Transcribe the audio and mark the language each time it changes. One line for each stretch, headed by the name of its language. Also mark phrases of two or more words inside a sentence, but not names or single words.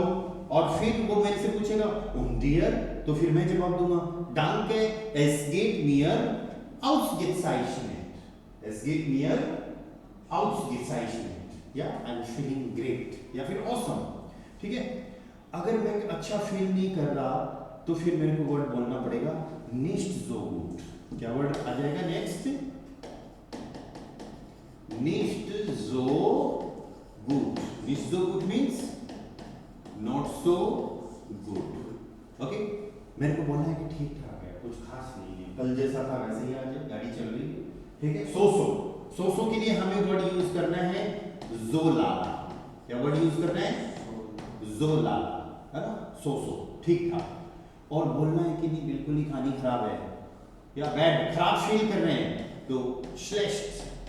Hindi: और फिर वो मेरे से पूछेगा डियर, तो फिर मैं जवाब दूंगा
German: Danke es geht mir ausgezeichnet, es geht mir ausgezeichnet,
Hindi: या
English: I am feeling great,
Hindi: या फिर ऑसम, ठीक है। अगर मैं अच्छा फील नहीं कर रहा तो फिर मेरे को वर्ड बोलना पड़ेगा
German: nicht so gut.
Hindi: क्या वर्ड आ जाएगा नेक्स्ट?
German: Nicht so gut. Nicht so gut
English: means not so good.
Hindi: ओके, मेरे को बोलना है कि ठीक ठाक है, कुछ खास नहीं है, कल जैसा था वैसे ही आज गाड़ी चल रही है, ठीक है। सो के लिए हमें
English: word use
Hindi: करना है
German: so lala.
Hindi: क्या
English: word use
Hindi: करना है?
German: so lala,
Hindi: है ना। सो ठीक ठाक। और बोलना है कि नहीं बिल्कुल ही खानी खराब है या बैड, खराब फील कर रहे हैं, तो श्लेष्ट।